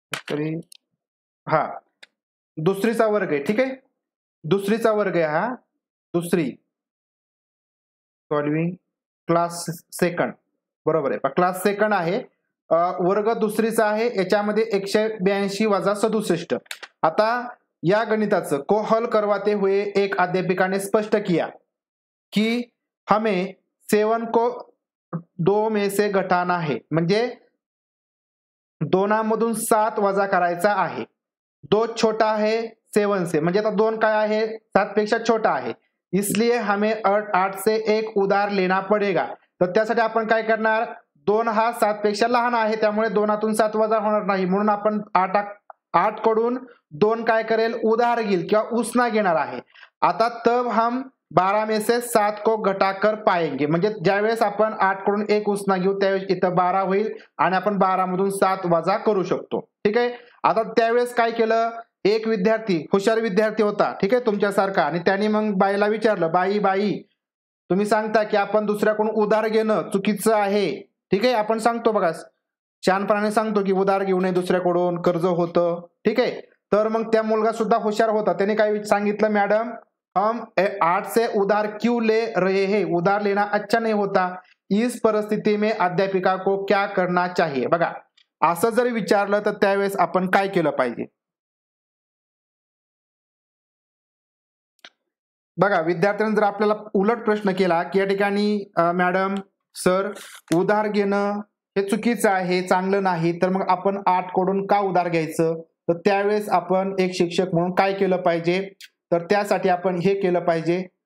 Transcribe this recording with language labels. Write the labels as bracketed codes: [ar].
[mr] तरी दुसरीचा वर्ग आहे. ठीक आहे, दुसरीचा वर्ग आहे हा. दुसरी सॉल्विंग क्लास सेकंड, बरोबर आहे. क्लास सेकंड आहे, वर्ग दुसरीचा आहे. याच्यामध्ये 182 वजा 67. आता या गणिताचं [hi] को हल करवाते हुए एक अध्यापिका ने स्पष्ट किया कि हमें 7 को 2 में से घटाना है. [mr] म्हणजे 2मधून 7 वजा करायचा आहे. [hi] 2 छोटा है 7 से, [mr] म्हणजे आता 2 काय आहे 7 पेक्षा छोटा आहे. [hi] इसलिए हमें 8 से एक उधार लेना पडेगा. [mr] तर त्यासाठी आपण काय करणार, 2 हा 7 पेक्षा लहान आहे त्यामुळे 2तून 7 वजा होणार नाही, म्हणून आपण 8 कडून 2 काय करेल उधार घेईल किंवा उसना घेणार आहे. [hi] आता तब हम 12 में से 7 को घटाकर पाएंगे. [mr] म्हणजे ज्यावेळेस आपण 8 कडून 1 उसना घेऊ त्यावेळेस इथं 12 होईल आणि आपण 12 मधून 7 वजा करू शकतो. ठीक आहे. आता त्यावेळेस काय केलं, एक विद्यार्थी हुशार विद्यार्थी होता, ठीक आहे, तुमच्यासारखा, आणि त्यांनी मग बाईला विचारलं, बाई तुम्ही सांगता की आपण दुसऱ्याकडून उधार घेणं चुकीचं आहे. ठीक आहे, आपण सांगतो बघा शहाणपणाने सांगतो की उधार घेऊ नये दुसऱ्याकडून, कर्ज होतं. ठीक आहे. तर मग त्या मुलगा सुद्धा हुशार होता, त्याने काय सांगितलं, [hi] मॅडम हम 8 से उधार क्यों ले रहे हैं, उधार लेना अच्छा नहीं होता, इस परिस्थिति में अध्यापिका को क्या करना चाहिए. [mr] बघा, असं जर विचारलं तर त्यावेळेस आपण काय केलं पाहिजे. बघा, विद्यार्थ्यांनी जर आपल्याला उलट प्रश्न केला की या ठिकाणी मॅडम सर उधार घेणं हे चुकीचं आहे, चांगलं नाही, तर मग आपण 8 कडून का उधार घ्यायचं, तर त्यावेळेस आपण एक शिक्षक म्हणून काय केलं पाहिजे, तर त्यासाठी आपण हे केलं पाहिजे.